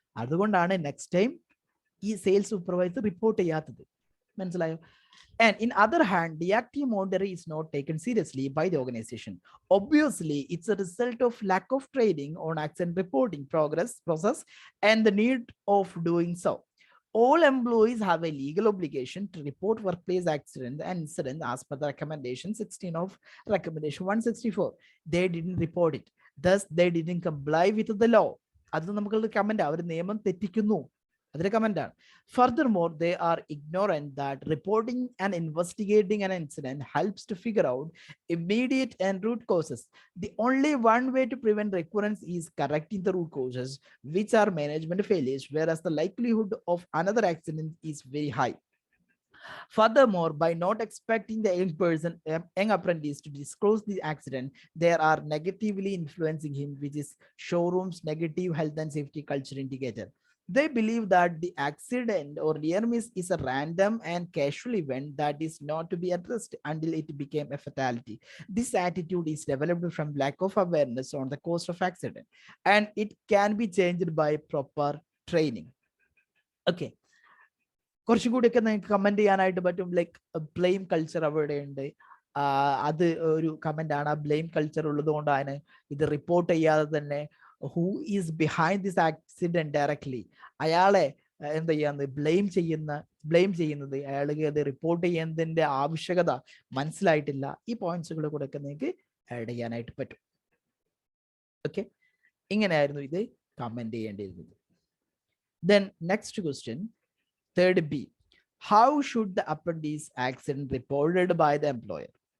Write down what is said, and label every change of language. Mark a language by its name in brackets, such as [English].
[Malayalam] അതുകൊണ്ടാണ് next time ഈ sales supervisor report ചെയ്യാത്തത്. മനസ്സിലായോ? [English] And in other hand, reactive monitoring is not taken seriously by the organization. Obviously, it's a result of lack of training on accident reporting process and the need of doing so. All employees have a legal obligation to report workplace accident and incident as per the recommendation 16 of recommendation 164. They didn't report it. Thus, they didn't comply with the law. [Malayalam] അത് നമുക്കുള്ള comment, അവർ നിയമം തെറ്റിക്കുന്നു, അതിന്റെ comment ആണ്. [English] Furthermore, they are ignorant that reporting and investigating an incident helps to figure out immediate and root causes. The only one way to prevent recurrence is correcting the root causes, which are management failures, whereas the likelihood of another accident is very high. Furthermore, by not expecting the young apprentice to disclose the accident, they are negatively influencing him, which is showroom's negative health and safety culture indicator. They believe that the accident or near miss is a random and casual event that is not to be addressed until it became a fatality. This attitude is developed from lack of awareness on the cause of accident, and it can be changed by proper training. [Malayalam] Okay, കുറച്ചുകൂടിയൊക്കെ നിങ്ങൾക്ക് comment ചെയ്യാനായിട്ട് പറ്റും. Like blame culture അവിടെ ഉണ്ട്, അത് ഒരു comment ആണ്. ആ blame culture ഉള്ളത് കൊണ്ടാണ് ഇത് റിപ്പോർട്ട് ചെയ്യാതെ തന്നെ [English] who is behind this accident directly, [Malayalam] അയാളെ എന്താ ചെയ്യാന്ന് ബ്ലെയിം ചെയ്യുന്നത്, അയാൾക്ക് അത് റിപ്പോർട്ട് ചെയ്യുന്നതിന്റെ ആവശ്യകത മനസ്സിലായിട്ടില്ല. ഈ പോയിന്റ്സുകൾ കൂടെ ഒക്കെ നിങ്ങൾക്ക് ആഡ് ചെയ്യാനായിട്ട് പറ്റും. ഓക്കെ, ഇങ്ങനെയായിരുന്നു ഇത് comment ചെയ്യേണ്ടിയിരുന്നത്. [English] Then next question, 3rd B, how should the apprentice accident reported by the employer?